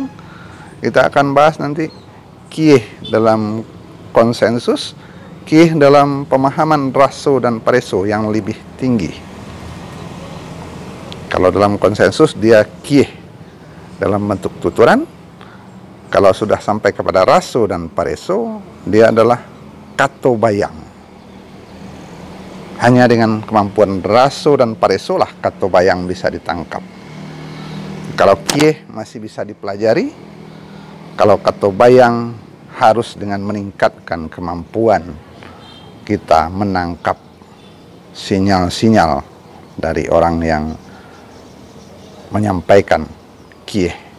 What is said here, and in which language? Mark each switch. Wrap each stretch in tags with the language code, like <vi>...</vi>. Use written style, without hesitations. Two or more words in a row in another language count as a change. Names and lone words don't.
<id>Kita akan bahas nanti kieh dalam konsensus, kieh dalam pemahaman</id> <min>raso dan pareso</min> <id>yang lebih tinggi. Kalau dalam konsensus dia kieh dalam bentuk tuturan. Kalau sudah sampai kepada</id> <min>raso dan pareso,</min> <id>dia adalah</id> <min>kato bayang.</min> <id>Hanya dengan kemampuan</id> <min>raso dan pareso</min> <id>lah</id> <min>kato bayang</min> <id>bisa ditangkap. Kalau kieh masih bisa dipelajari, kalau</id> <min>kato bayang</min> <id>harus dengan meningkatkan kemampuan kita menangkap sinyal-sinyal dari orang yang menyampaikan kieh.</id>